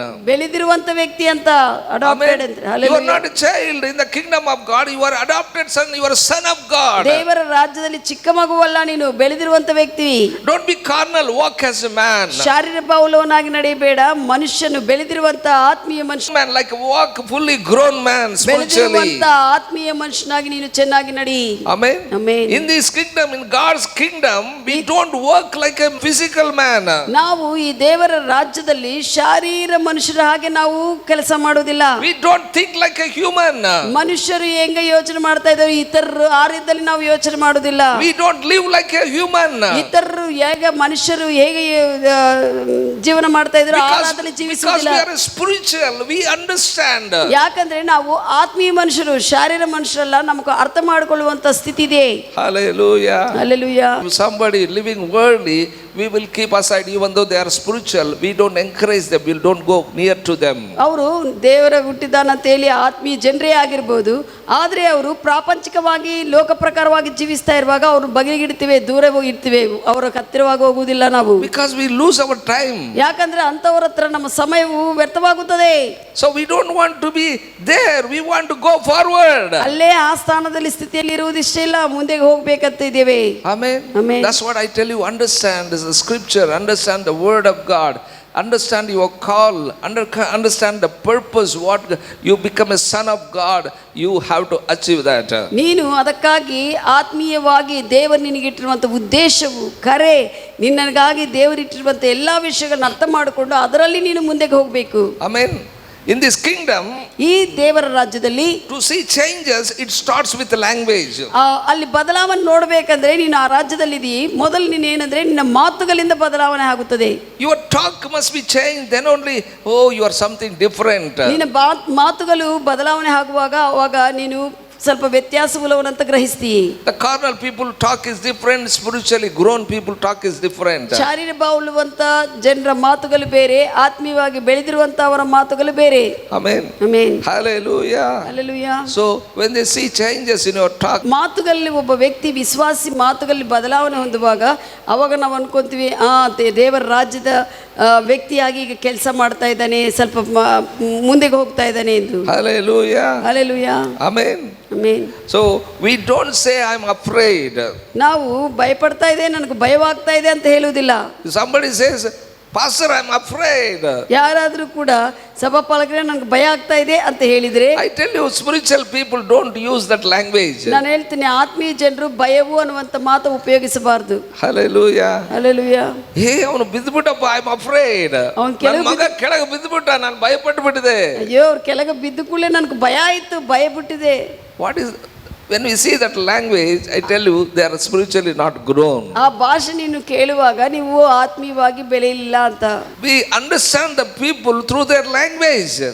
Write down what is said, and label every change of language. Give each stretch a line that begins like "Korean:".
Kannada: ಬೆಳೆದಿರುವಂತ ವ್ಯಕ್ತಿ ಅಂತ
English: adopted
Kannada: ಅಂದ್ರೆ.
English: You are not a child in the kingdom of God, you are adopted son, you are a son of God.
Kannada: ದೇವರ ರಾಜ್ಯದಲ್ಲಿ ಚಿಕ್ಕ ಮಗುವಲ್ಲ, ನೀನು ಬೆಳೆದಿರುವಂತ ವ್ಯಕ್ತಿ.
English: Don't be carnal, walk as a man.
Kannada: ಶಾರೀರಿಕ ಭಾವಲವನಾಗಿ ನಡೆಯಬೇಡ, ಮನುಷ್ಯನು ಬೆಳೆದಿರುವಂತ ಆತ್ಮೀಯ ಮನುಷ್ಯ.
English: Man, like walk fully grown man spiritually.
Kannada: ಬೆಳೆದಿರುವಂತ ಆತ್ಮೀಯ ಮನುಷ್ಯನಾಗಿ ನೀನು ಚೆನ್ನಾಗಿ ನಡಿ.
English: Amen. Amen. In this kingdom, in God's kingdom, we don't work like a physical man.
Kannada: ನಾವು ಈ ದೇವರ ರಾಜ್ಯದಲ್ಲಿ ಶಾರೀರ ಮನುಷ್ಯರ ಹಾಗೆ ನಾವು ಕೆಲಸ ಮಾಡೋದಿಲ್ಲ.
English: We don't think like a human.
Kannada: ಮನುಷ್ಯರು ಹೆಂಗೆ ಯೋಚನೆ ಮಾಡ್ತಾ ಇದ್ದಾರೆ ಇತರರು ಆ ರೀತಿಯಲ್ಲಿ ನಾವು ಯೋಚನೆ ಮಾಡೋದಿಲ್ಲ.
English: We don't live like a human.
Kannada: ಇತರರು ಹೇಗೆ ಮನುಷ್ಯರು ಹೇಗೆ ಜೀವನ ಮಾಡ್ತಾ ಇದ್ರು ಆ ರೀತಿಯಲ್ಲಿ ಜೀವಿಸುವುದಿಲ್ಲ.
English: Because we are spiritual, we understand.
Kannada: ಯಾಕಂದ್ರೆ ನಾವು ಆತ್ಮೀಯ ಮನುಷ್ಯರು, ಶಾರೀರ ಮನುಷ್ಯರಲ್ಲ, ನಮಗೆ ಅರ್ಥ ಮಾಡಿಕೊಳ್ಳುವಂತ ಸ್ಥಿತಿ ಇದೆ.
English: Hallelujah. Hallelujah. If somebody living worldly, we will keep aside. Even though they are spiritual, we don't encourage them, we don't go near to them.
Kannada: ಅವರು ದೇವರ ಹುಟ್ಟಿದಾನಂತ ಹೇಳಿ ಆತ್ಮೀಯ ಜನರೇ ಆಗಿರ್ಬೋದು, ಆದರೆ ಅವರು ಪ್ರಾಪಂಚಿಕವಾಗಿ ಲೋಕ ಪ್ರಕಾರವಾಗಿ ಜೀವಿಸ್ತಾ ಇರುವಾಗ ಅವರು ಬಗೆಗಿಡ್ತೀವಿ, ದೂರ ಹೋಗಿರ್ತೀವಿ, ಅವರ ಹತ್ತಿರವಾಗಿ ಹೋಗುವುದಿಲ್ಲ ನಾವು.
English: Because we lose our time.
Kannada: ಯಾಕಂದ್ರೆ ಅಂತವರ ಹತ್ರ ನಮ್ಮ ಸಮಯವು ವ್ಯರ್ಥವಾಗುತ್ತದೆ.
English: So we don't want to be there, we want to go forward.
Kannada: ಅಲ್ಲೇ ಆ ಸ್ಥಾನದಲ್ಲಿ ಸ್ಥಿತಿಯಲ್ಲಿ ಇರುವುದು ಇಷ್ಟ ಇಲ್ಲ, ಮುಂದೆ ಹೋಗ್ಬೇಕಂತ ಇದ್ದೇವೆ.
English: Amen. Amen. That's what I tell you. Understand the scripture, understand the word of God, understand your call, understand the purpose. What you become a son of God, you have to achieve that.
Kannada: ನೀನು ಅದಕ್ಕಾಗಿ ಆತ್ಮೀಯವಾಗಿ ದೇವರು ನಿನಗಿಟ್ಟಿರುವಂಥ ಉದ್ದೇಶವು, ಕರೆ, ನಿನ್ನಗಾಗಿ ದೇವರಿಟ್ಟಿರುವಂಥ ಎಲ್ಲ ವಿಷಯಗಳನ್ನ ಅರ್ಥ ಮಾಡಿಕೊಂಡು ಅದರಲ್ಲಿ ನೀನು ಮುಂದೆಗೆ ಹೋಗಬೇಕು.
English: Amen. In this kingdom,
Kannada: ಈ ದೇವರ ರಾಜ್ಯದಲ್ಲಿ
English: to see changes, it starts with the language.
Kannada: ಅಲ್ಲಿ ಬದಲಾವಣೆ ನೋಡಬೇಕಂದ್ರೆ ನೀನು ಆ ರಾಜ್ಯದಲ್ಲಿದ್ದೀ, ಮೊದಲು ನೀನು ಏನಂದ್ರೆ ನಿನ್ನ ಮಾತುಗಳಿಂದ ಬದಲಾವಣೆ ಆಗುತ್ತದೆ.
English: Your talk must be changed, then only you are something different.
Kannada: ನಿನ್ನ ಮಾತುಗಳು ಬದಲಾವಣೆ ಆಗುವಾಗ ಅವಾಗ ನೀನು ಸ್ವಲ್ಪ ವ್ಯತ್ಯಾಸವುಳ್ಳವನಂತ ಗ್ರಹಿಸ್ತಿ.
English: The carnal people talk is different, spiritually grown people talk is different.
Kannada: ಶಾರೀರ ಬಾಳುವಂತ ಜನರ ಮಾತುಗಳು ಬೇರೆ, ಆತ್ಮೀಯವಾಗಿ ಬೆಳೆದಿರುವಂತ ಅವರ ಮಾತುಗಳು ಬೇರೆ.
English: Amen.
Kannada: Amen.
English: Hallelujah.
Kannada: Hallelujah.
English: So when they see changes in your talk,
Kannada: ಮಾತುಗಳಲ್ಲಿ ಒಬ್ಬ ವ್ಯಕ್ತಿ ವಿಶ್ವಾಸಿ ಮಾತುಗಳಲ್ಲಿ ಬದಲಾವಣೆ ಹೊಂದುವಾಗ ಅವಾಗ ನಾವು ಅನ್ಕೊಂತೀವಿ, ದೇವರ ರಾಜ್ಯದ ವ್ಯಕ್ತಿಯಾಗಿ ಈಗ ಕೆಲಸ ಮಾಡ್ತಾ ಇದ್ದಾನೆ, ಸ್ವಲ್ಪ ಮುಂದೆಗೆ ಹೋಗ್ತಾ ಇದ್ದಾನೆ ಎಂದು.
English: Hallelujah.
Kannada: Hallelujah.
English: Amen.
Kannada: Amen.
English: So we don't say I'm afraid.
Kannada: ನಾವು ಭಯಪಡ್ತಾ ಇದೆ, ನನಗೆ ಭಯವಾಗ್ತಾ ಇದೆ ಅಂತ ಹೇಳುವುದಿಲ್ಲ.
English: Somebody says, Pastor, I'm afraid.
Kannada: ಯಾರಾದರೂ ಕೂಡ ಸಭಾಪಾಲಕರೇ ನನಗೆ ಭಯ ಆಗ್ತಾ ಇದೆ ಅಂತ ಹೇಳಿದ್ರೆ,
English: I tell you, spiritual people don't use that language.
Kannada: ನಾನು ಹೇಳ್ತೀನಿ, ಆತ್ಮೀಯ ಜನರು ಭಯವು ಅನ್ನುವಂತ ಮಾತು ಉಪಯೋಗಿಸಬಾರದು.
English: Hallelujah.
Kannada: ಹಲ್ಲೆಲೂಯಾ. ಹೇ ಅವನು ಬಿದ್ದುಬಿಟ್ಟಪ್ಪ,
English: I'm afraid.
Kannada: ನನ್ನ ಮಗ ಕೆಳಗೆ ಬಿದ್ದುಬಿಟ್ಟ, ನಾನು ಭಯಪಟ್ಟು ಬಿಟ್ಟಿದೆ. ಅಯ್ಯೋ, ಅವ್ರ ಕೆಳಗೆ ಬಿದ್ದು ಕೂಡಲೇ ನನಗೆ ಭಯ ಆಯ್ತು, ಭಯ ಬಿಟ್ಟಿದೆ.
English: What is when we see that language, I tell you, they are spiritually not grown.
Kannada: ಆ ಭಾಷೆ ನೀನು ಕೇಳುವಾಗ ನೀವು ಆತ್ಮೀಯವಾಗಿ ಬೆಳೆಯಲಿಲ್ಲ ಅಂತ.
English: We understand the people through their language.